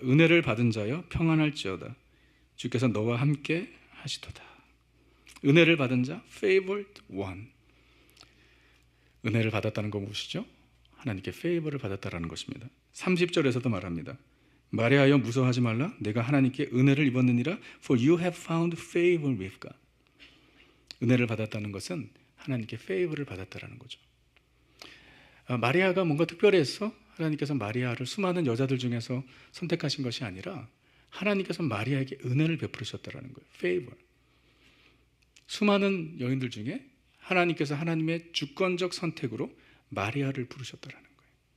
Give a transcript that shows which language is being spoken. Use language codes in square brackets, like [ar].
[ko] 은혜를 받은 자여 평안할지어다. 주께서 너와 함께 하시도다. 은혜를 받은 자, favored one. 은혜를 받았다는 건 무엇이죠? 하나님께 페이버를 받았다라는 것입니다. 30절에서도 말합니다. 마리아여 무서워하지 말라. 내가 하나님께 은혜를 입었느니라. [en] For you have found favor with God. [ko] 은혜를 받았다는 것은 하나님께 페이버를 받았다라는 거죠. 마리아가 뭔가 특별해서 하나님께서 마리아를 수많은 여자들 중에서 선택하신 것이 아니라 하나님께서 마리아에게 은혜를 베푸셨다라는 거예요. [en] favor. [ko] 수많은 여인들 중에 하나님께서 하나님의 주권적 선택으로 마리아를 부르셨다라는 거예요.